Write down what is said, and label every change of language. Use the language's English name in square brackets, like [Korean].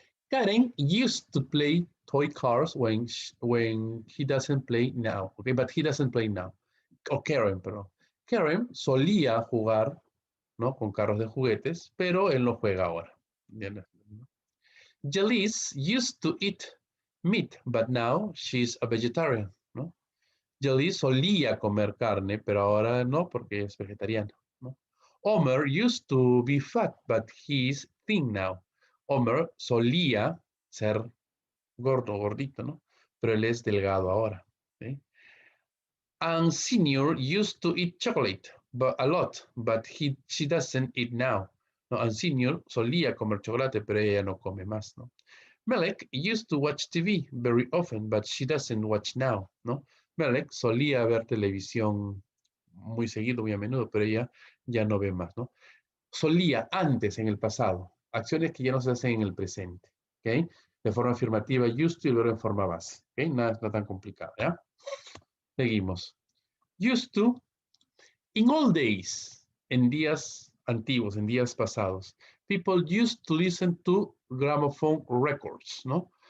[English] Karen used to play toy cars when he doesn't play now. Okay, but he doesn't play now. [Spanish] O Karen, perdón. Karen solía jugar, ¿no? Con carros de juguetes, pero él no juega ahora. [English] Jalise used to eat meat, but now she's a vegetarian, ¿no? [Spanish] Jalise solía comer carne, pero ahora no, porque es vegetariano, ¿no? [English] Homer used to be fat, but he's thin now. [Spanish] Homer solía ser gordo, gordito, ¿no? Pero él es delgado ahora. ¿Sí? [English] And Senior used to eat chocolate a lot, but she doesn't eat now. [Spanish] ¿No? And Senior solía comer chocolate, pero ella no come más, ¿no? [English] Melek used to watch TV very often, but she doesn't watch now, ¿no? [Spanish] Melek solía ver televisión muy seguido, muy a menudo, pero ella ya no ve más, ¿no? Solía antes, en el pasado, acciones que ya no se hacen en el presente, ¿ok? De forma afirmativa, used to, y luego en forma base, ¿ok? Nada tan complicado, ¿ya? Seguimos. [English] Used to, in all days, [Spanish] en días antiguos, en días pasados, [English] people used to listen to gramophone records, [Spanish] ¿no?